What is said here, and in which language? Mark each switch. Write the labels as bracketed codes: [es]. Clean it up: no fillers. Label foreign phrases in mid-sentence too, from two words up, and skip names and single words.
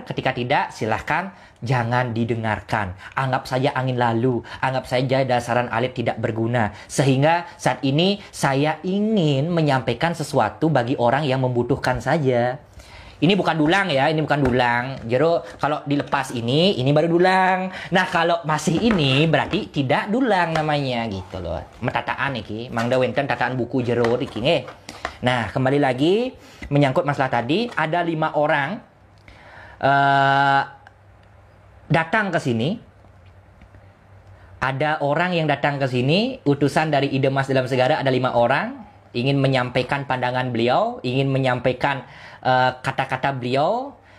[id] Ketika tidak, silahkan jangan didengarkan. Anggap saja angin lalu, anggap saja [ban] dasaran alit [id] tidak berguna. Sehingga saat ini saya ingin menyampaikan sesuatu bagi orang yang membutuhkan saja. Ini bukan dulang ya, ini bukan dulang. Jero kalau dilepas ini baru dulang. Nah kalau masih ini berarti tidak dulang namanya gitu loh. [ban] Metataan iki, mangda wenten tataan buku jero iki nggih. [id] Nah kembali lagi menyangkut masalah tadi, ada 5 orang datang ke sini. Ada orang yang datang ke sini, utusan dari Ide Mas Dalam Segara, ada 5 orang ingin menyampaikan pandangan beliau, ingin menyampaikan kata-kata beliau.